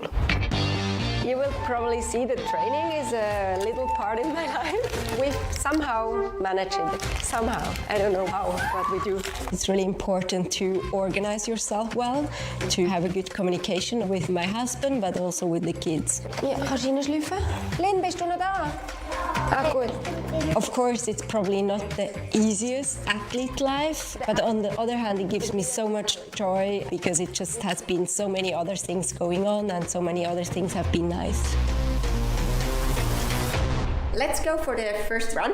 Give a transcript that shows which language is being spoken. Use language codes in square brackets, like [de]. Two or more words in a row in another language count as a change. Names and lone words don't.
[en] You will probably see that training is a little part in my life. We've somehow managed it. Somehow. I don't know how, but we do. It's really important to organize yourself well, to have a good communication with my husband, but also with the kids. [nl] Ja, ga je sluifen? Lynn, [de] bist du noch da? [en] Good. Of course, it's probably not the easiest athlete life, but on the other hand, it gives me so much joy because it just has been so many other things going on and so many other things have been nice. Let's go for the first run.